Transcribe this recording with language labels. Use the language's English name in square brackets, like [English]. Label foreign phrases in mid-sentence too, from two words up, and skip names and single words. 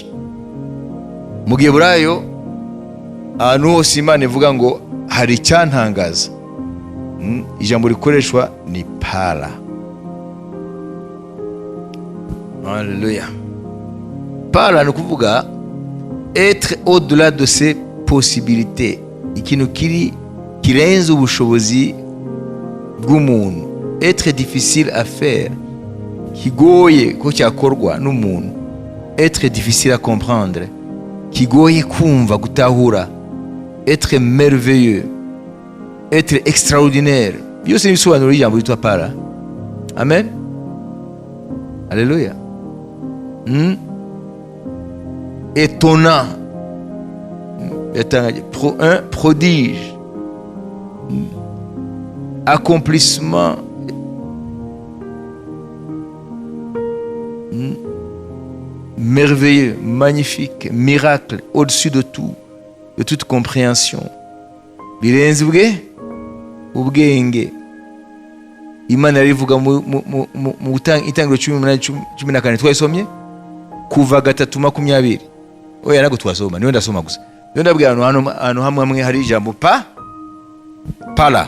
[Kinyarwanda] Mu Giheburayo ahantu hose Imana ivuga ngo hari icyantangaza, ijambo rikoreshwa ni pala. Haleluya. Pala ni kuvuga [French] être au-delà de ses possibilités, [Kinyarwanda] ikintu kirenze ubushobozi bw'umuntu. [French] Être difficile à faire, [Kinyarwanda] kigoye ko cyakorwa n'umuntu. [French] Être difficile à comprendre, [Kinyarwanda] kigoye kumva gutahura. [French] Être merveilleux, être extraordinaire, [Kinyarwanda] byose ni ibisobanuro y'ijambo yitwa pala. [French] Amen. Alléluia. Étonnant, un prodige, accomplissement, merveilleux, magnifique, miracle, au-dessus de tout, de toute compréhension. [Kinyarwanda] Birenze ubwenge. Imana rivuga mu Itangiriro 18:14 twasomye kuva 3:20. Oya nago twasoma, niwe ndasoma gusa. Niwe ndabwira ahantu hamwe hari ijambo pala.